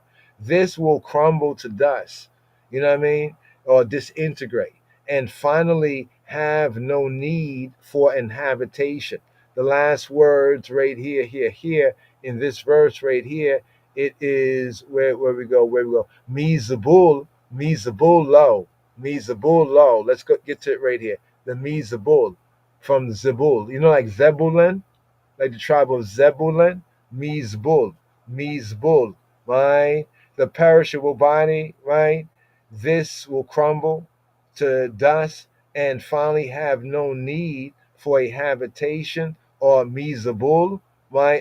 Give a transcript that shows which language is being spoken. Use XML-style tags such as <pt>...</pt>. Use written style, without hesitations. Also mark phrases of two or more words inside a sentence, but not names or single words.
<en>This will crumble to dust, you know what I mean? Or disintegrate, and finally have no need for an habitation. The last words right here in this verse right here, it is where we go. Mizabul lo, Mizabul lo. Let's go get to it right here. The Mizabul from Zebul. Like Zebulun, like the tribe of Zebulun, Mizbul, Mizbul, right? The perishable body, right? This will crumble to dust and finally have no need for a habitation or Mizabul, right?</en>